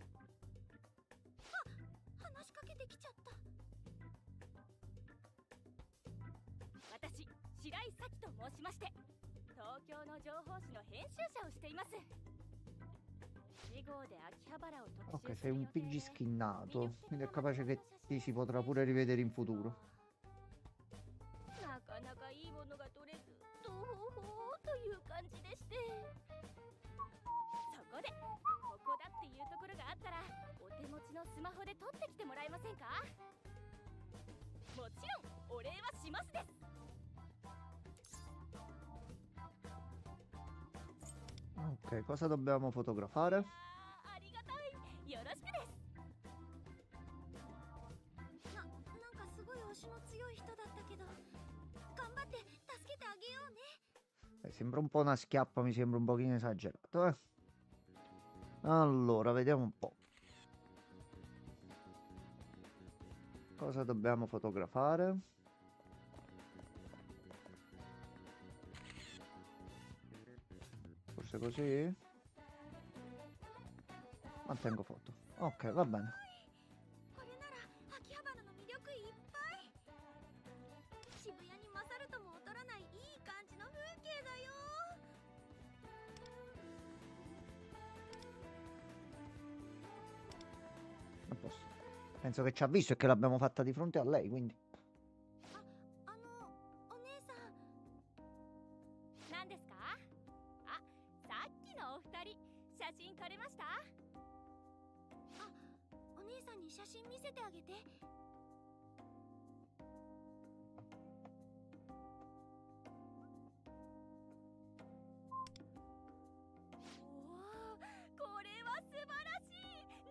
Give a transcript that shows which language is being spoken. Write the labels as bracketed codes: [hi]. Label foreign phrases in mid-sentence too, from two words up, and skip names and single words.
[ja] あ、話しかけてきちゃった。私、白井咲と申しまして、東京の情報誌の編集者をしています。次号で秋葉原を特 [it] Ok, [ja] 集 [it] sei [ja] する [it] un [ja] 予定 [it] PG [ja] で、 [it] skinnato, quindi è capace che ti si potrà pure rivedere in futuro. [ja] なかなかいいものが取れず、とほほという感じでして。そこで、ここだっていうところがあったら、お手持ちのスマホで撮ってきてもらえませんか？もちろん、お礼はしますです。 [it] Ok, cosa dobbiamo fotografare? [ja] ありがたい。よろしくです。なんかすごい推しの強い人だったけど、頑張って助けてあげようね。 [it] Sembra un po' una schiappa, mi sembra un pochino esagerato, eh. Allora, vediamo un po'. Cosa dobbiamo fotografare? Forse così? Mantengo foto. Ok, va bene. [ja] これなら秋葉原の魅力いっぱい。渋谷に勝るとも劣らないいい感じの風景だよ。 [it] A posto. Penso che ci ha visto e che l'abbiamo fatta di fronte a lei, quindi. [ja] お姉さん。何ですか？あ、さっきのお二人、写真撮れました？あ、お姉さんに写真見せてあげて。おお、これは素晴らしい。